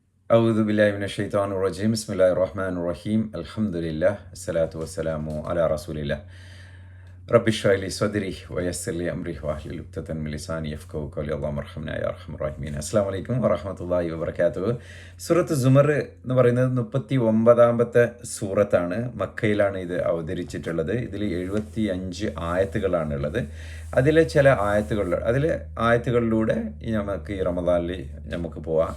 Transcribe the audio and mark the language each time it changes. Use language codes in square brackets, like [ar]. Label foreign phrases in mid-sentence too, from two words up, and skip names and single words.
[ar] أعوذ بالله من الشيطان الرجيم بسم الله الرحمن الرحيم الحمد لله الصلاة والسلام على رسول الله رب اشرح لي صدري ويسر لي أمري واحلل عقدة من لساني يفقهوا قولي اللهم ارحمنا يا أرحم الراحمين السلام عليكم ورحمة الله وبركاته. [ml] സൂറത്ത് സുമർ എന്ന് പറയുന്നത് 39ാമത്തെ സൂറത്താണ്. മക്കയിലാണ് ഇത് അവതരിച്ചിട്ടുള്ളത്. ഇതിൽ 75 ആയത്തുകളാണുള്ളത്. അതിലെ ചില ആയത്തുകളിലൂടെ നമുക്ക് ഈ റമദാനിൽ നമുക്ക് പോവാം.